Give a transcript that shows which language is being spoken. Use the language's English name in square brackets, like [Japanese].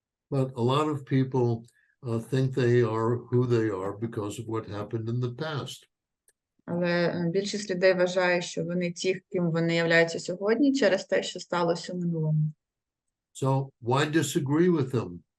[English] But a lot of people think they are who they are because of what happened in the past. [Ukrainian] Але більшість людей вважає, що вони ті, ким вони являються сьогодні, через те, що сталося в минулому. [English] So why disagree with them?